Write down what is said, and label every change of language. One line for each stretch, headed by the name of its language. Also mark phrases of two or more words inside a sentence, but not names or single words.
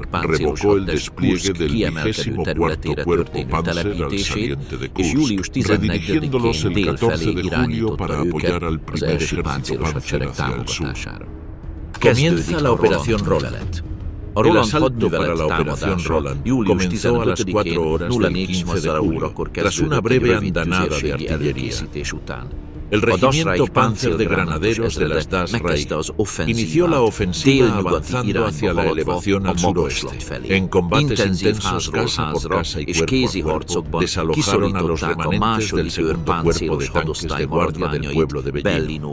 Hungarian: páncélos hadtest Kurszk kiemelkedő területére történő telepítését, és július 14-én dél felé irányította őket az első páncélos hadsereg támogatására. Kezdődik a Roland hadművelet. A Roland hadművelet támadása július 15-én 04:15 órakor kezdődött egy rövid tüzérségi előkészítés után.
Spanish: El regimiento Panzer de granaderos de las Das Reich inició la ofensiva avanzando hacia la elevación al suroeste. En combates intensos casa por casa y cuerpo a cuerpo, desalojaron a los remanentes del segundo cuerpo de tanques de guardia del pueblo de Bellino.